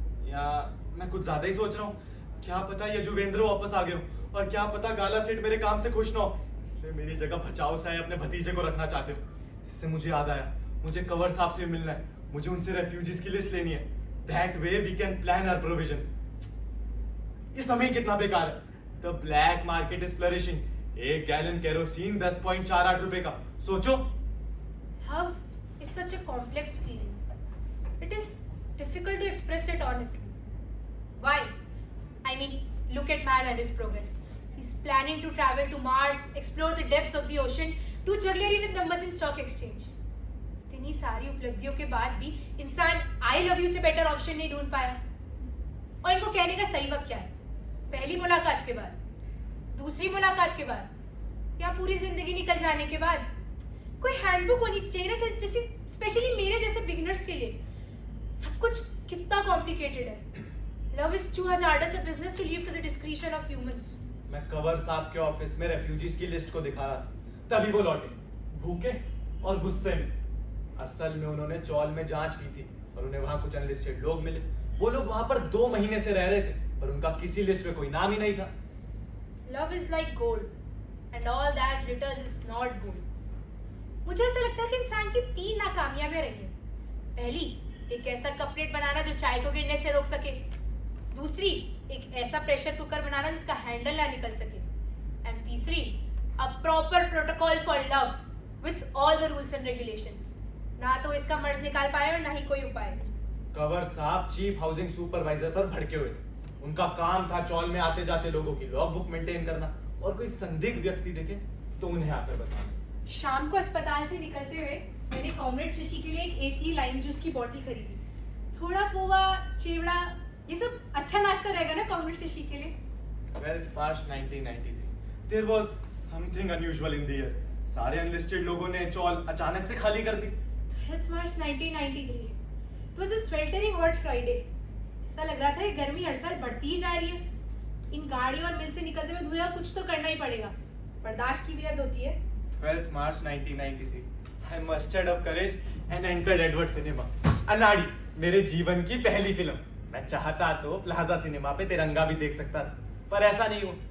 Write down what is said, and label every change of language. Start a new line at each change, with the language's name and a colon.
Hindi: या मैं कुछ ज्यादा ही सोच रहा हूँ। क्या पता यजुवेंद्र वापस आ गए हो और क्या पता गाला सेठ मेरे काम से खुश ना हो, इसलिए मेरी जगह बचाओ साहब अपने भतीजे को रखना चाहते हो। इससे मुझे याद आया, मुझे कंवर साहब से मिलना है। मुझे उनसे रेफ्यूजीज की लिस्ट लेनी है।
English: That way we can plan our provisions.
Hindi: ये समय कितना बेकार है।
English: The black market is flourishing.
Hindi: एक गैलन केरोसिन 10.48 रुपए का। सोचो।
English: Love is such a complex feeling. It is difficult to express it honestly. Why? I mean, look at man and his progress. He's planning to travel to Mars, explore the depths of the ocean, do jugglery with numbers in stock exchange.
Hindi: इतनी सारी उपलब्धियों के बाद भी इंसान
English: I love you
Hindi: से better option नहीं ढूंढ पाया। और इनको कहने का सही वक्त क्या है? पहली मुलाकात के बाद, दूसरी मुलाकात के बाद, या पूरी जिंदगी निकल जाने के बाद? कोई हैंडबुक होनी चाहिए ना, जैसे स्पेशली मेरे जैसे बिगिनर्स के लिए। सब कुछ कितना कॉम्प्लिकेटेड है।
English: Love is too hazardous a business to leave to the discretion of humans.
Hindi: मैं कंवर साहब के ऑफिस में रेफ्यूजीज की लिस्ट को दिखा रहा था, तभी वो लौटे, भूखे और गुस्से में। असल में उन्होंने चौल में जांच की थी और उन्हें वहां कुछ अनलिस्टेड लोग मिले। वो लोग वहां पर 2 महीने से रह रहे थे पर उनका किसी लिस्ट में कोई नाम ही नहीं था।
English: Love is like gold and all that glitters is not gold.
Hindi: मुझे ऐसा लगता है कि इंसान की 3 नाकामयाबियां रही हैं। पहली, एक ऐसा कपलेट बनाना जो चाय को गिरने से रोक सके। दूसरी, एक ऐसा प्रेशर कुकर बनाना जिसका हैंडल ना निकल सके।
English: and
Hindi: तीसरी,
English: A proper protocol for love with all the rules and regulations.
Hindi: ना तो इसका मर्ज निकाल पाए और ना ही कोई उपाय। कंवर साहब चीफ हाउसिंग सुपरवाइजर पर भड़के हुए थे। उनका काम था चौल में आते जाते लोगों की लॉग बुक मेंटेन करना, और कोई संदिग्ध व्यक्ति दिखे तो उन्हें आकर बताना। शाम को अस्पताल से निकलते हुए मैंने कॉमरेड शशि के लिए एक एसी लाइम जूस की बोतल खरीदी। थोड़ा पोहा, चिवड़ा, ये सब अच्छा नाश्ता रहेगा ना कॉमरेड शशि के लिए।
English: 12th March 1993. There was something unusual in the air.
Hindi: सारे अनलिस्टेड लोगों ने चौल अचानक से खाली कर दी।
English: 12th March 1993. It was a sweltering hot Friday.
Hindi: ऐसा लग रहा था ये गर्मी हर साल बढ़ती ही जा रही है। इन गाड़ियों और मिल से निकलते हुए धुआं कुछ तो करना ही पड़ेगा। बर्दाश्त की भी हद होती है।
English: 12th March 1993. I mustered up courage and entered Edward Cinema.
Hindi: अनाड़ी, मेरे जीवन की पहली फिल्म। मैं चाहता तो प्लाजा सिनेमा पे तिरंगा भी देख सकता था, पर ऐसा नहीं हुआ।